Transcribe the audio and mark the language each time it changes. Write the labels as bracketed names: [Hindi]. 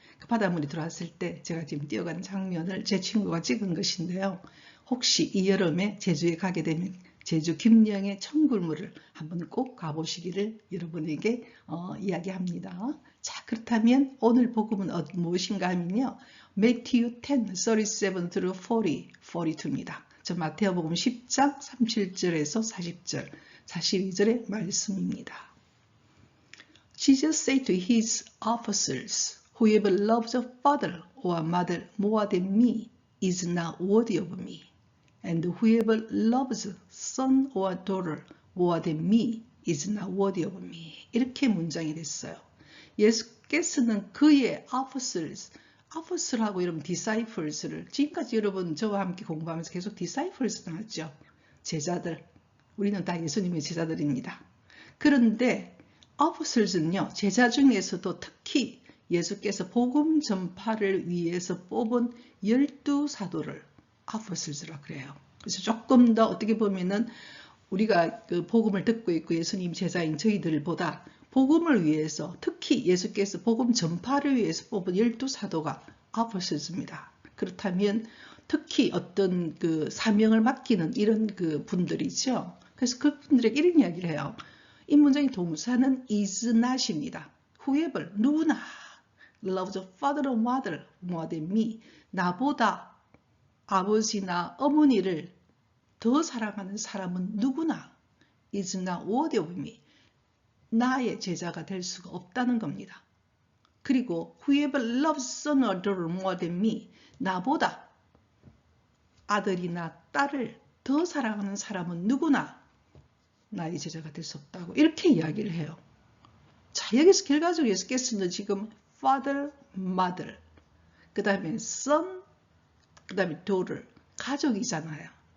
[Korean] 그 바닷물이 들어왔을 때 제가 지금 뛰어가는 장면을 제 친구가 찍은 것인데요. 혹시 이 여름에 제주에 가게 되면 제주 김영의 청굴물을 한번 꼭 가보시기를 여러분에게 이야기합니다. 자, 그렇다면 오늘 복음은 무엇인가 하면요. [English] Matthew 10, 37 through 40, 42입니다. [Korean] 저 마태복음 10장 37절에서 40절, 42절의 말씀입니다. [English] Jesus said to his officers, Whoever loves a father or a mother more than me is not worthy of me. And whoever loves son or daughter more than me is not worthy of me. [Korean] 이렇게 문장이 됐어요. 예수께서는 그의 officers하고 이런 disciples를 지금까지 여러분 저와 함께 공부하면서 계속 disciples 나왔죠. 제자들. 우리는 다 예수님의 제자들입니다. 그런데 officers는요. 제자 중에서도 특히 예수께서 복음 전파를 위해서 뽑은 12사도를 officers라고 그래요. 그래서 조금 더 어떻게 보면은 우리가 그 복음을 듣고 있고 예수님 제자인 저희들보다 복음을 위해서 특히 예수께서 복음 전파를 위해서 뽑은 12사도가 officers입니다. 그렇다면 특히 어떤 그 사명을 맡기는 이런 그 분들이죠. 그래서 그분들에게 이런 이야기를 해요. 이 문장의 동사는 is not입니다. [English] whoever, [Korean] 누구나 [English] loves a father or mother more than me, [Korean] 나보다 아버지나 어머니를 더 사랑하는 사람은 누구나 [English] is not worthy of me. [Korean] 나의 제자가 될 수가 없다는 겁니다. [English] 그리고 whoever loves son or daughter more than me. [Korean] 나보다 아들이나 딸을 더 사랑하는 사람은 누구나 나의 제자가 될 수 없다고 이렇게 이야기를 해요. 자, 여기서 결과적으로 예수께서는 지금 father, mother, 그 다음에 son, 그 다음에 daughter, 가족이잖아요.